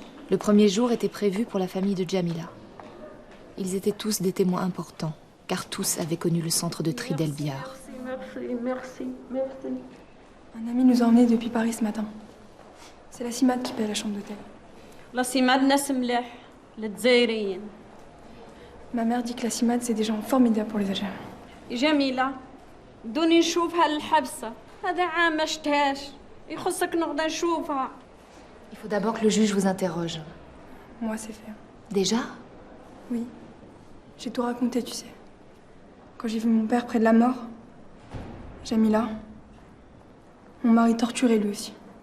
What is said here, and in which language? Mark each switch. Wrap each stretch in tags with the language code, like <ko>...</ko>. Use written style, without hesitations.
<fr>Le premier jour était prévu pour la famille de Djamila. Ils étaient tous des témoins importants, car tous avaient connu le centre de tri d'El Biar. Merci. Un ami nous a emmenés depuis Paris ce matin. C'est la CIMAD qui paie la chambre d'hôtel.</fr> <ar>La CIMAD ناس ملاح للجزائريين.</ar> <fr>Ma mère dit que la CIMAD, c'est des gens formidables pour les Algériens.</fr> <ar>جميلة دوني نشوفها للحبسة هذا عام ما شفتهاش يخصك نقدر نشوفها.</ar> <fr>Il faut d'abord que le juge vous interroge. Moi, c'est fait. Déjà? Oui. J'ai tout raconté, tu sais. Quand j'ai vu mon père près de la mort, Djamila, mon mari torturé lui aussi.</fr>